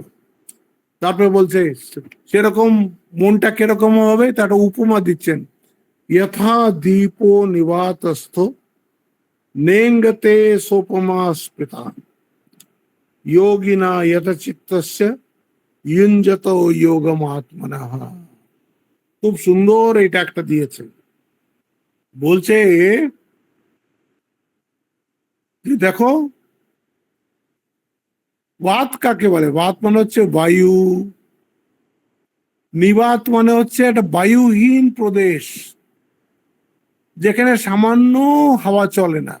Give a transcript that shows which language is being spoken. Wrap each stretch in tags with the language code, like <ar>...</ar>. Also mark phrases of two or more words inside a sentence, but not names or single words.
<bn>তারপরে বলছে সেরকম মনটা কিরকম হবে তার উপমা দিচ্ছেন।</bn> <sa>যথা দীপো নিবাতস্থ নেঙ্গতে সোপমা স্মৃতা যোগিনা যথচিত্তস্য युञ्जत योगम आत्मनः।</sa> <bn>খুব সুন্দর এটা একটা দিয়েছে। বলছে যে দেখো বাত কাকে বলে? বাত মানে হচ্ছে বায়ু, নিবাত মানে হচ্ছে একটা বায়ুহীন প্রদেশ যেখানে সামান্য হাওয়া চলে না।</bn>